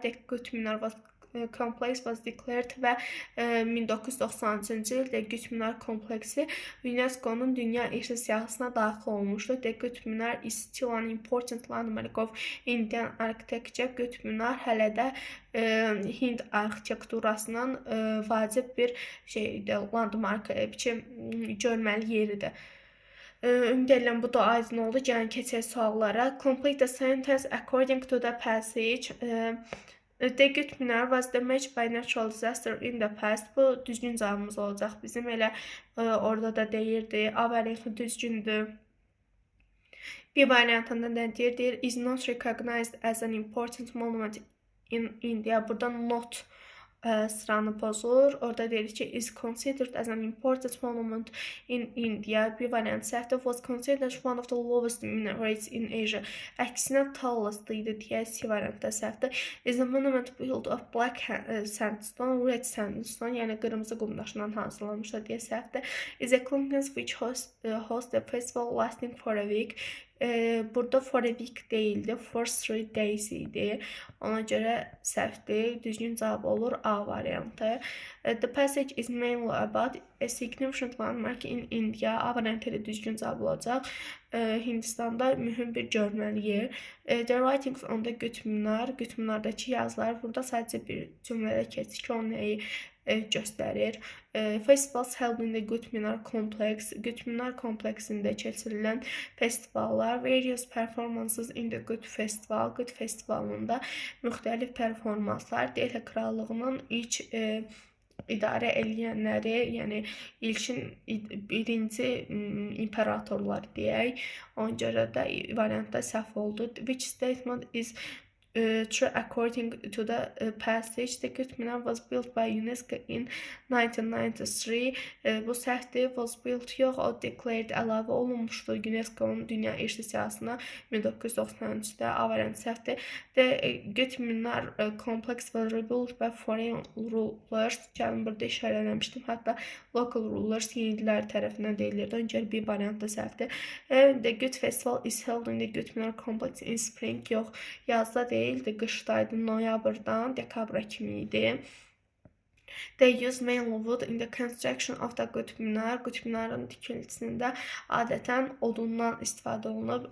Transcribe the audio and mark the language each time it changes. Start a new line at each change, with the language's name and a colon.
English: The Qutb Minar complex was declared
Azerbaijani: və 1990-cı ildə Qutb Minar kompleksi UNESCO-nun dünya irsi siyahısına daxil olmuşdu.
English: The Qutb Minar is still an important landmark of Indian architecture.
Azerbaijani: Qutb Minar hələ də Hind arxitekturasının vacib bir landmark, görməli yeridir. Ümid edirəm bu da aydın oldu. Gəlin keçək suallara.
English: Complete the sentence according to the passage. The Qutb Minar was damaged by natural disaster in the past.
Azerbaijani: Bu düzgün cavabımız olacaq. Bizim elə orada da deyirdi. A variantı düzgündür. B variantında nə deyir?
English: Is not recognized as an important monument in India.
Azerbaijani: Burada not sıranı pozur. Orada deyir ki,
English: is considered as an important monument in India.
Azerbaijani: Bir variant səhvdir.
English: Was considered one of the lowest minarets in Asia.
Azerbaijani: Əksinə tallest idi deyə C variantda səhvdir.
English: Is a monument built of black sandstone, red sandstone,
Azerbaijani: yəni qırmızı qum daşından hazırlanmışdır deyə səhvdir.
English: Is a complex which hosts a festival lasting for a week.
Azerbaijani: Burada
English: for a week
Azerbaijani: deyildi,
English: for 3 days
Azerbaijani: idi. Ona görə səhvdir. Düzgün cavab olur A variantı.
English: The passage is mainly about a significant landmark in India.
Azerbaijani: A variantı düzgün cavab olacaq. Hindistanda mühüm bir görməli yer.
English: The writings on the Qutb-Minar,
Azerbaijani: Qutb-Minardakı yazılar. Burada sadəcə bir cümlədə keçir ki, o nəyi göstərir.
English: Festivals held in the Qutb-Minar complex,
Azerbaijani: Qutb-Minar kompleksində keçirilən festivallar.
English: Various performances in the Qutb festival,
Azerbaijani: Qutb festivalında müxtəlif performanslar. Delhi krallığının ilk idarə edənləri, yəni ilkin birinci imperatorlar deyək. Ona görə də variantda səhv oldu.
English: Which statement is true according to the passage? The Qutb-Minar was built by UNESCO in 1993.
Azerbaijani: Bu səhvdir.
English: Was built
Azerbaijani: yox, o declared əlavə olunmuşdu UNESCO-nun dünya irsi siyahısına 1993-də. A variantı səhvdir.
English: The Qutb-Minar complex was rebuilt by foreign rulers.
Azerbaijani: Gəlin burada işarələmişdim. Hətta
English: local rulers
Azerbaijani: yenilər tərəfindən deyilirdi. Öncə bir variantda səhvdir.
English: The Qutb festival is held in the Qutb-Minar complex in spring.
Azerbaijani: Yox, yazda deyildi, qışdaydı, noyabrdan dekabra kimi idi.
English: They use mainly wood in the construction of the Qutb-Minar.
Azerbaijani: Qutb-Minarın tikintisində adətən odundan istifadə olunub.